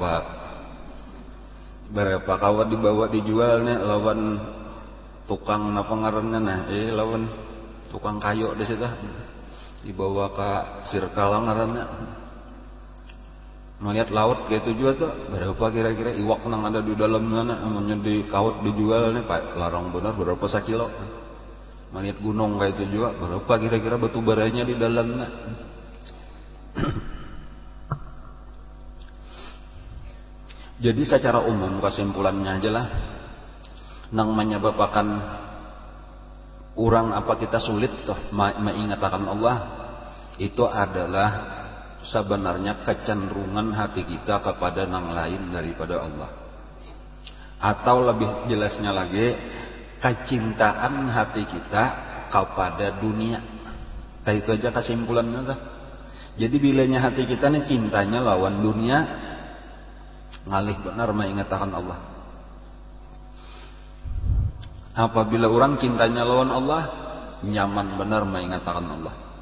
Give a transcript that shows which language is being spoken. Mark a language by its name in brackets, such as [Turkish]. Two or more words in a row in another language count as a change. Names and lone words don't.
[Banjar] berapa kawat dibawa dijual nih lawan tukang napa ngaranna nah lawan tukang kayu di situ dibawa ke sirkal ngaranna melihat laut kayak itu juga tuh berapa kira-kira iwak nang ada di dalam sana amunnya di kaut dijual nih Pak larang benar berapa sekilo. [Indonesian] Melihat gunung kayak itu juga berapa kira-kira batu baranya di dalamnya. Jadi secara umum kesimpulannya aja lah nang menyebabkan orang apa kita sulit toh mengingatkan Allah itu adalah sebenarnya kecenderungan hati kita kepada nang lain daripada Allah. Atau lebih jelasnya lagi kecintaan hati kita kepada dunia. [Banjar] Tah itu aja kesimpulannya tah. Jadi bilanya hati kita nih cintanya lawan dunia, ngalih benar mengingatkan Allah. Apabila orang cintanya lawan Allah, nyaman benar mengingatkan Allah.